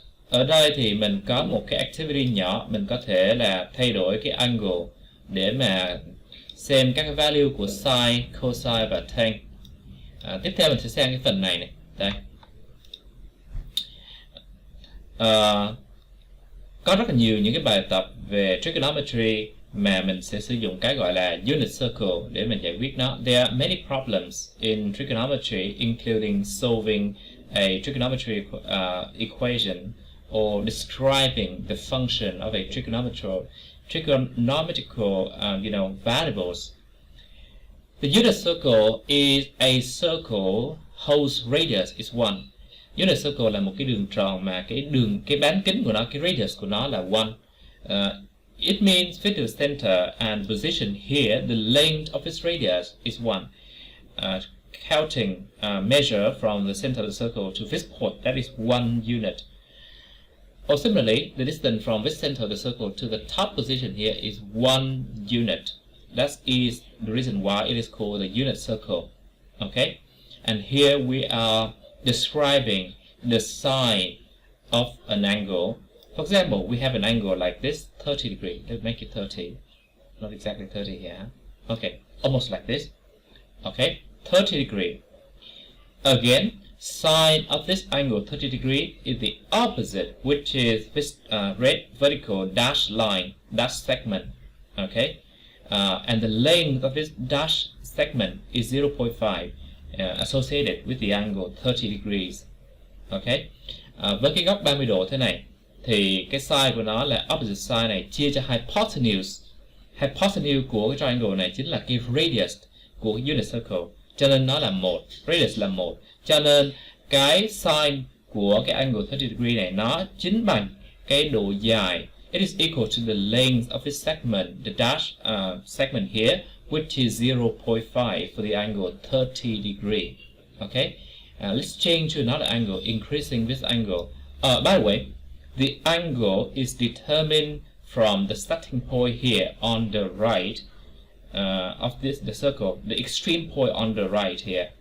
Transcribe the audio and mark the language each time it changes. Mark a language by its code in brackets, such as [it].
[vi] Ở đây thì mình có một cái activity nhỏ, mình có thể là thay đổi cái angle để mà xem các cái value của sine, cosine và tan. Tiếp theo mình sẽ xem cái phần này này. Đây. Có rất là nhiều những cái bài tập về trigonometry mà mình sẽ sử dụng cái gọi là unit circle để mình giải quyết nó. [en] There are many problems in trigonometry, including solving a trigonometric equation or describing the function of a trigonometrical variables. The unit circle is a circle whose radius is 1. [vi] Unit circle là một cái đường tròn mà cái bán kính của nó, cái radius của nó là 1. [en] It means with the center and position here, the length of its radius is 1. Counting measure from the center of the circle to this point, that is 1 unit. Or similarly, the distance from this center of the circle to the top position here is 1 unit. That is the reason why it is called the unit circle. Okay? And here we are describing the sine of an angle. For example, we have an angle like this, 30 degrees. Let's make it 30. Not exactly 30 here. Okay, almost like this. Okay, 30 degrees. Again, sine of this angle 30 degrees is the opposite, which is this red vertical dashed line, dashed segment. Okay, and the length of this dashed segment is 0.5, associated with the angle 30 degrees. [vi] Okay, với cái góc 30 độ thế này thì cái side của nó là opposite side này chia cho hypotenuse. Hypotenuse của cái triangle này chính là cái radius của unit circle, cho nên nó là 1, radius là 1. Cho nên cái sine của cái angle 30 degree này nó chính bằng cái độ dài. [en] It is equal to the length of this segment, the dash segment here, which is 0.5 for the angle 30 degree. Okay, let's change to another angle, increasing this angle. By the way, the angle is determined from the starting point here on the right of the circle, the extreme point on the right here.